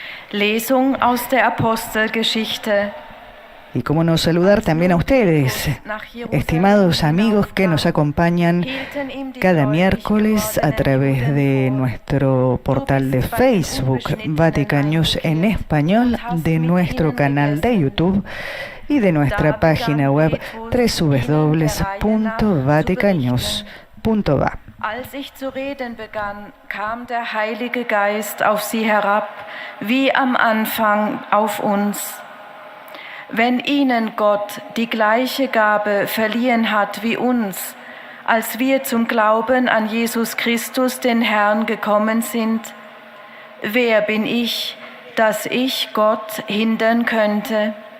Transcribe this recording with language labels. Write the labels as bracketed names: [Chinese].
[German] Lesung aus der Apostelgeschichte. [Spanish] Y cómo no saludar también a ustedes, estimados amigos que nos acompañan cada miércoles a través de nuestro portal de Facebook, Vatican News en español, de nuestro canal de YouTube y de nuestra página web www.vaticannews.va. [German] Als ich zu reden begann, kam der Heilige Geist auf sie herab, wie am Anfang auf uns. Wenn ihnen Gott die gleiche Gabe verliehen hat wie uns, als wir zum Glauben an Jesus Christus, den Herrn, gekommen sind, wer bin ich, dass ich Gott hindern könnte?